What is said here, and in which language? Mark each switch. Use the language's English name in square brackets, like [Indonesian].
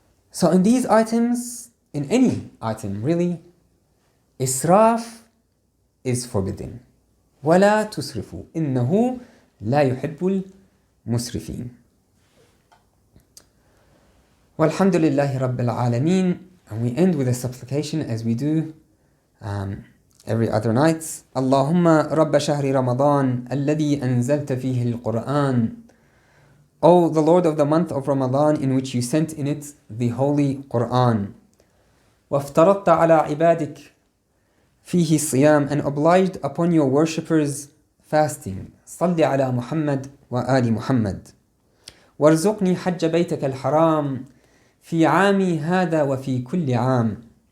[English] So in these items, in any item really, israf is forbidden. [Arabic] وَلَا تُسْرِفُوا إِنَّهُ لَا يُحِبُّ الْمُسْرِفِينَ. وَالْحَمْدُ لِلَّهِ رَبِّ الْعَالَمِينَ. [English] And we end with a supplication as we do every other night. [Arabic] اللهم رب شهر رمضان الذي أنزلت فيه القرآن. [English] O the Lord of the month of Ramadan, in which you sent in it the Holy Quran. [Arabic] وَافْتَرَضْتَ عَلَى عِبَادِكَ فِيهِ الصِّيَامِ, [English] and obliged upon your worshippers fasting. [Arabic] صَلِّ عَلَى مُحَمَّدٍ وَآلِ مُحَمَّدٍ. وَارْزُقْنِي حَجَّ بَيْتَكَ الْحَرَامِ فِي عَامِي هَذَا وَفِي كُلِّ عَامٍ.